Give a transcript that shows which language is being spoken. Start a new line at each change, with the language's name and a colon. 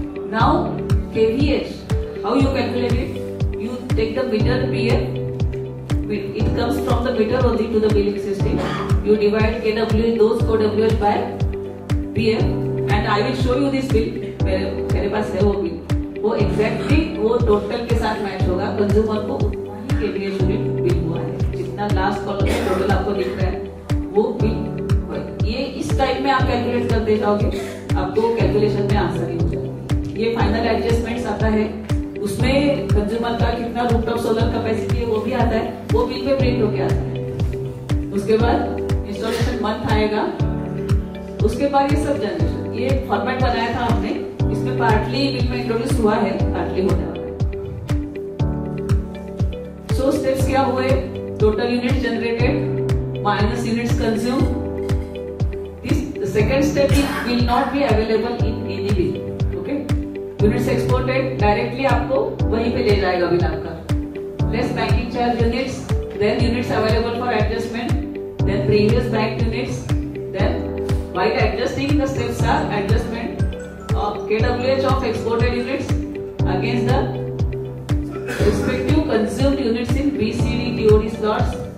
English: Now KVH, how you calculate it? You take the meter PF. It comes from the meter only to the billing system. You divide KW those KWH by PF, and I will show you this bill.
Hindi: मेरे पास है वो bill. वो exactly वो total के साथ match होगा. Consumer को KVH unit bill हुआ है. जितना लास्ट कॉलम में टोटल आपको दिख रहा है वो बिल. ये इस टाइप में आप कैलकुलेट कर दे जाओगे, आपको कैलकुलेशन में आसानी हो जाएगी. ये फाइनल एडजस्टमेंट्स आता है, उसमें कंज्यूमर का कितना रूफटॉप सोलर कैपेसिटी है वो भी आता है, वो बिल पे प्रिंट होके आता है. उसके बाद इंस्टॉलेशन मंथ आएगा, उसके बाद ये सब जनरेशन. ये फॉर्मेट बनाया था हमने, इसमें पार्टली बिल में इंट्रोड्यूस हुआ है, पार्टली होने वाला है. सो स्टेप्स क्या हुए? Total units generated minus units consume.
English: This second step will not be available in any bill.
Hindi: Units exported directly आपको वहीं पे ले जाएगा बिल आपका.
English: Less banking charge units, then units available for adjustment, then previous bank units, then while adjusting the steps are adjustment of KWH of exported units against the respective consumed units in B, C, D, TOD slots.